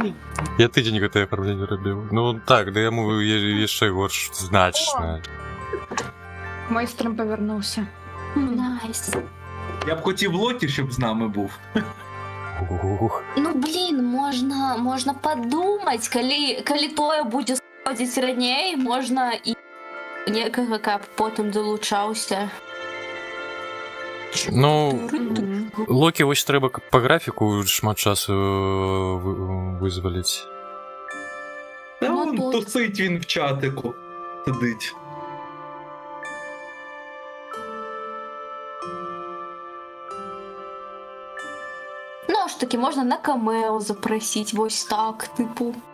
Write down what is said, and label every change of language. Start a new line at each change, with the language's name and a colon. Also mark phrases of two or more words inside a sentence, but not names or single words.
Ukrainian: Я тиждень готове оформлення робив. Ну так, да йому є ще горш значно. Мой стрім повернувся. найс. Я б хотів Лоті, щоб з нами був. Ну, блін, можна подумать,
Belarusian: калі тое будзе сходзіць раней, можна і некага, каб потым долучаўся.
Ukrainian: Ну, Локі ось треба по графіку
Belarusian: шмат часу
Ukrainian: визволити. Та Ну, вон тут. тусить він в чатику. Сидить. Ну, ж таки, можна на камео запросить, ось так, типу.